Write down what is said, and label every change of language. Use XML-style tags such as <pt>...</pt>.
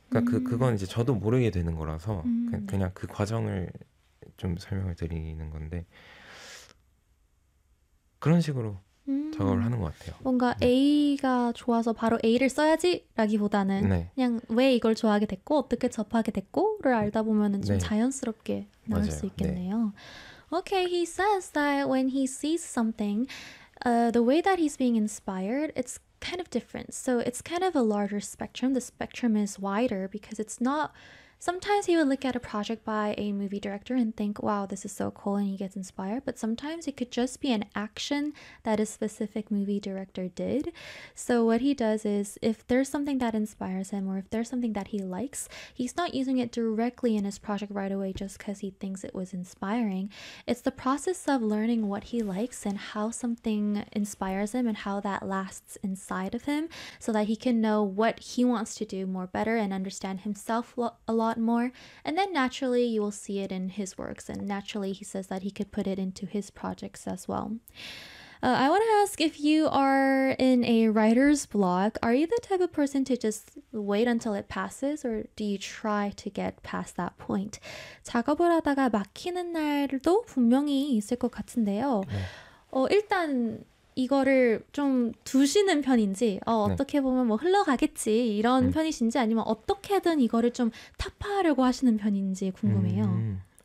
<ko>그러니까 그건 이제 저도 모르게 되는 거라서 그냥 그 과정을 좀 설명을 드리는 건데 그런 식으로 작업을 하는 것 같아요. 뭔가 네. A가 좋아서 바로 A를 써야지라기보다는 네. 그냥 왜 이걸 좋아하게 됐고 어떻게 접하게 됐고를 알다 보면은 좀 네. 자연스럽게 나올 맞아요. 수 있겠네요. 네.</ko> <en>Okay, he says that when he sees something, the way that he's being inspired, it's kind of different. So it's kind of a larger spectrum. The spectrum is wider because it's not. Sometimes he would look at a project by a movie director and think, wow, this is so cool, and he gets inspired. But sometimes it could just be an action that a specific movie director did. So what he does is, if there's something that inspires him or if there's something that he likes, he's not using it directly in his project right away just because he thinks it was inspiring. It's the process of learning what he likes and how something inspires him and how that lasts inside of him so that he can know what he wants to do more better and understand himself a lot more, and then naturally you will see it in his works, and naturally he says that he could put it into his projects as well. I want to ask if you are in a writer's block. Are you the type of person to just wait until it passes, or do you try to get past that point?</en> <ko>작업을 하다가 막히는 날도 분명히 있을 것 같은데요. 네. 일단 이거를 좀 두시는 편인지, 어떻게 보면 뭐 흘러가겠지 이런 편이신지, 아니면 어떻게든 이거를 좀 타파하려고 하시는 편인지 궁금해요.</ko>